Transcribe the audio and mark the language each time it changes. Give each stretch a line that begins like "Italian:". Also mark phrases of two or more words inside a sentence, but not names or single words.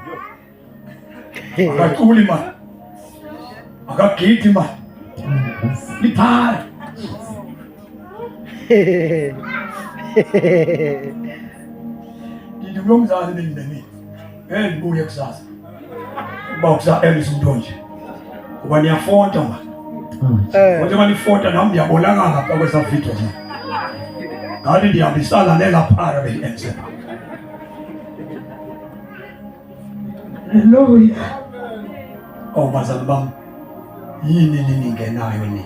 Xhosa: akaculi mani akagidi mani liphara. Ndithi kulo mzali bendingemile ngendibuye kusasa uba kusa-MC Mntonje kuba niyafonta mani kodwa uma nifonta nami ndiyabonakala ngapha kwesa video zami ngathi ndihambisana nelaphara beli-MC. hallelujah Oh bazali bami, yini ningenayo nina?